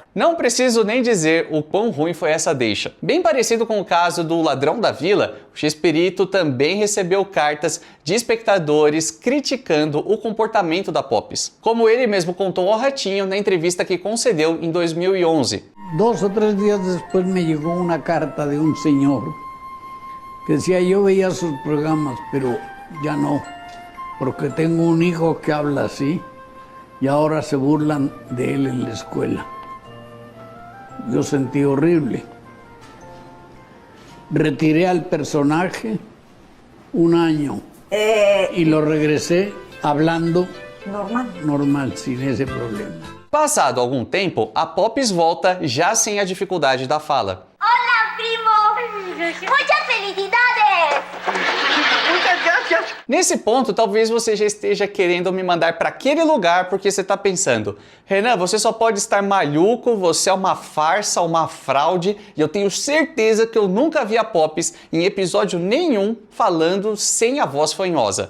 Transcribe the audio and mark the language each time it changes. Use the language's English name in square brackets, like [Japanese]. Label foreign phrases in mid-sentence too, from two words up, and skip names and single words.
[Portuguese] Não preciso nem dizer o quão ruim foi essa deixa. Bem parecido com o caso do Ladrão da Vila, o Chespirito também recebeu cartas de espectadores criticando o comportamento da Pops. Como ele mesmo contou ao Ratinho na entrevista que concedeu em 2011. [Spanish] 2 o 3 días después me llegó una carta de un señor que decía: yo veía sus programas, pero ya no, porque tengo un hijo que habla así y ahora se burlan de él en la escuela. Yo sentí horrible. Retiré al personaje 1 año y lo regresé hablando normal, sin ese problema. [Portuguese] Passado algum tempo, a Pops volta já sem a dificuldade da fala. [Spanish] Hola, primo! Muchas felicidades! [Portuguese] Nesse ponto, talvez você já esteja querendo me mandar para aquele lugar porque você está pensando: Renan, você só pode estar maluco, você é uma farsa, uma fraude, e eu tenho certeza que eu nunca vi a Pops em episódio nenhum falando sem a voz fanhosa.